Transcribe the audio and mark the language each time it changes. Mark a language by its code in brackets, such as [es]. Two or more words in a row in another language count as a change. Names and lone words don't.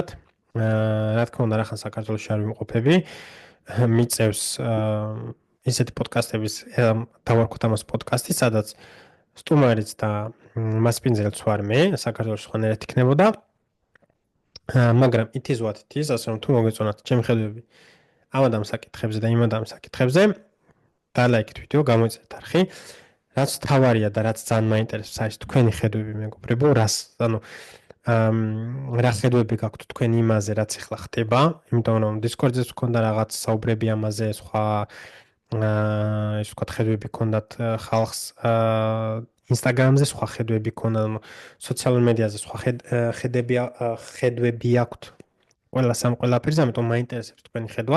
[ka] რა თქმა უნდა, რახან საქართველოში არ ვიმყოფები, მიწევს ისეთი პოდკასტების დავარქვათ ამას პოდკასტი, სადაც სტუმარიც და მასპინძელიც ვარ მე, საქართველოს სხვანაირად იქნებოდა. [en] მაგრამ it is what it is, [ka] ასე რომ თუ მოგეწონათ ჩემი ხედვები ამ ამ საკითხებზე და იმ ამ საკითხებზე, დალაიქეთ ვიდეო, გამოიწერეთ არხი. რაც თავარია და რაც ძალიან მაინტერესებს არის თქვენი ხედვები, მეგობრებო, ანუ რა ხედვები გაქვთ თქვენ იმაზე, რაც ახლა ხდება, იმიტომ რომ Discord-ზეც მქონდა რაღაც საუბრები ამაზე, სხვა ის ვთქვათ ხედვები ქონდათ ხალხს, Instagram-ზე სხვა ხედვები ქონდა, სოციალურ მედიაზე სხვა ხედვები აქვთ ყველაფერზე, ამიტომ მაინტერესებს თქვენი ხედვაც.